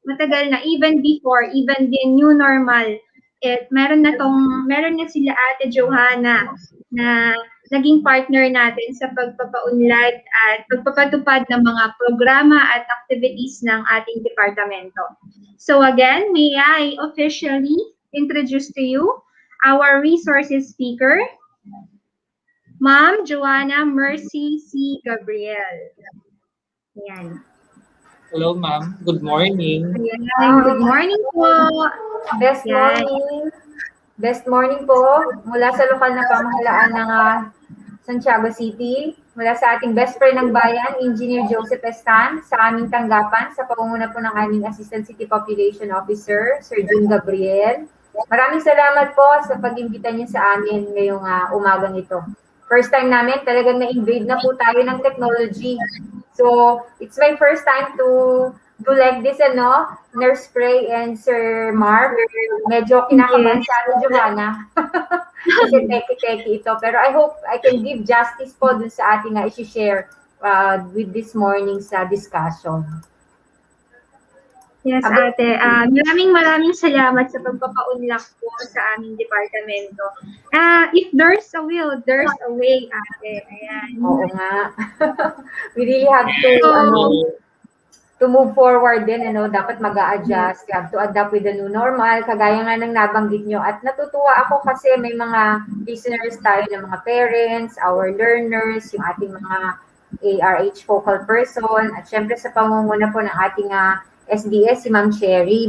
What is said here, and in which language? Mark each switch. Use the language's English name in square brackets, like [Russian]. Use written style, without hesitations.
[Filipino] Matagal na, [English] even before, even the new normal. [Filipino] Meron na sila Ate Johanna na naging partner natin sa pagpapaunlad at pagpapatupad ng mga programa at activities ng ating departamento. [English] So again, may I officially introduce to you our resources speaker, Ma'am Joanna Mercy C. [Filipino] Gabriel. Ayan. [English] Hello, ma'am. Good morning. [Filipino] Ayan. [English] Good morning po. Best [Filipino] Yan. morning. [English] Best morning [Filipino] po mula sa lokal na pamahalaan ng Santiago City. Mula sa ating best friend ng bayan, Engineer Joseph Estan, sa aming tanggapan sa pangunguna po ng aming Assistant City Population Officer, Sir June Gabriel. Maraming salamat po sa pag-imbita niyo sa amin ngayong umagang ito. [English] First time [Filipino] namin, talagang na-invade na po tayo ng technology. [English] So, it's my first time to do like this, Nurse Spray and Sir Mark. [Filipino] Medyo kinakabahan sa atin, Johanna. Kasi teki-teki ito. [English] Pero I hope I can give justice [Filipino] po dun sa ating isi-share [English] with this morning's discussion. Yes, [Filipino] ate. Maraming salamat sa pagpapaunlak po sa aming departamento. [English] If there's a will, there's a way, ate. [Filipino] Ayan. Oo nga. [English] We really have to move forward din, [Filipino] dapat mag-a-adjust. [English] You have to adapt with the new normal, [Filipino] kagaya nga ng nabanggit nyo. At natutuwa ako kasi may mga listeners tayo ng mga parents, [English] our learners, [Filipino] yung ating mga ARH focal person, at syempre sa pangunguna po ng ating SDS, si Ma'am Cherry.